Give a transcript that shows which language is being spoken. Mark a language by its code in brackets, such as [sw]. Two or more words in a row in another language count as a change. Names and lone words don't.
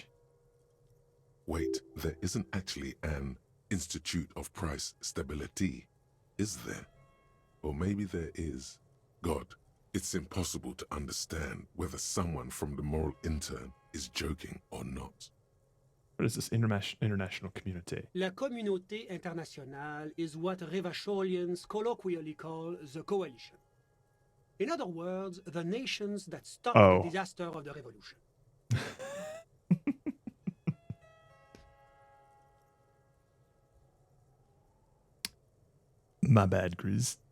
[en] Wait, there isn't actually an Institute of Price Stability, is there? Or maybe there is. God, it's impossible to understand whether someone from the Moral Intern is joking or not. What is this international community? [fr] La communauté internationale [en] is what Revacholians colloquially call the coalition. In other words, the nations that stopped the disaster of the revolution. My bad, Grizz.